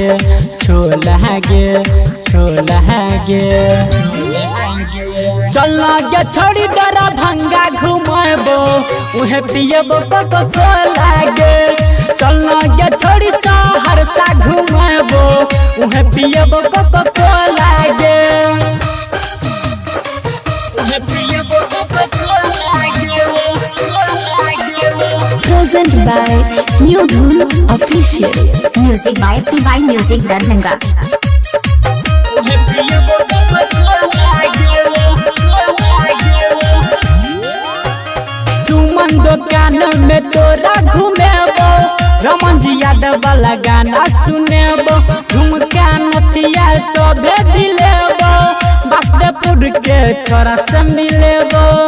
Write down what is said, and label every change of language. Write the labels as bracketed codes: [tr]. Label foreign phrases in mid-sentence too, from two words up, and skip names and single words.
[mai] गे चलना गे छोड़ी दरभंगा घुमबो उहे पियबो कोका-कोला गे चलना गे छोड़ी सहरसा घुमबो उहे पियबो कोका-कोला गे उहे पियबो कोका-कोला गे [en] Present by New Dhun Official. Music by PY Music Darbhanga. [mai] उहे पियबो कोका-कोला गे सुमन दुकान में तोरा घुमेबो रमनजी यादव वाला गाना सुनेबो झुमका नथिया सभे दिलेबो वासुदेवपुर के छोरा से मिलेबो